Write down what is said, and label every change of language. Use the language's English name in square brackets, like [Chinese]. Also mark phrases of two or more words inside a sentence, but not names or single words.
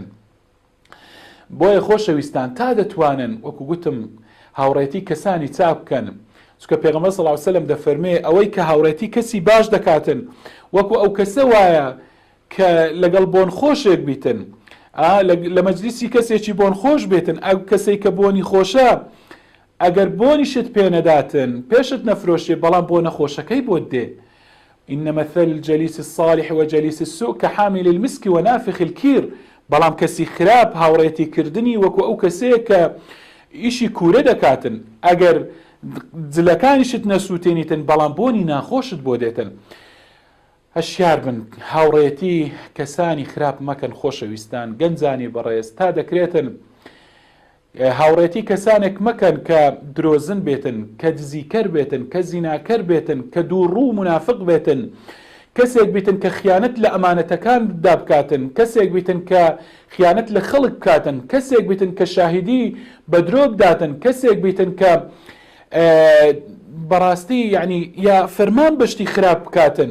[Central Kurdish] بۆیە خۆشەویستان، تا دەتوانن وەکو گوتم هاوڕێتی کەسانی چاک بکەن، چونکە پێغەمبەر [Arabic] صلی الله علیه وسلم [Central Kurdish] دەفەرمێ ئەوەی کە هاوڕێتی کەسی باش دەکاتن وەکو ئەو کەسە وایە کە لەگەڵ بۆن خۆشێک بیتن، لە مەجلیسی کەسێکی بۆن خۆش بێتن، ئەو کەسێک کە بۆنی خۆشە ئەگەر بۆنیشت پێ نەداتن پێشت نەفرۆشێ، بەڵام بۆ نەخۆشەکەی بۆت دێ. [Arabic] إن مثل الجليس الصالح وجليس السوء كحامل المسك ونافخ الكير، [Central Kurdish] بەڵام کەسی خراپ هاوڕێتی کردنی وەکو ئەو کەسەیە کە ئیشی کوورە دەکاتن، ئەگەر جلەکانیشت نەسووتێنیتن بەڵام بۆنی ناخۆشت بۆ دێتن. هەشیار بن، هاوڕێتی کەسانی خراپ مەکەن. خۆشەویستان، گەنجانی بەڕێز، تا دەکرێتن هاوڕێتی کەسانێک مەکەن کە درۆزن بێتن، کە دزیکەر بێتن، کە زیناکەر بێتن، کە دووڕوو منافق بێتن، کەسێک بیتن کە خیانەت لە ئەمانەتەکان دابکاتن، کەسێک بیتن کە خیانەت لە خەڵک بکاتن، کەسێک بیتن کە شاهیدی بە درۆ بداتن، کەسێک بیتن کە بەڕاستی یعنی یا فەرمان بەشتی خراپ بکاتن.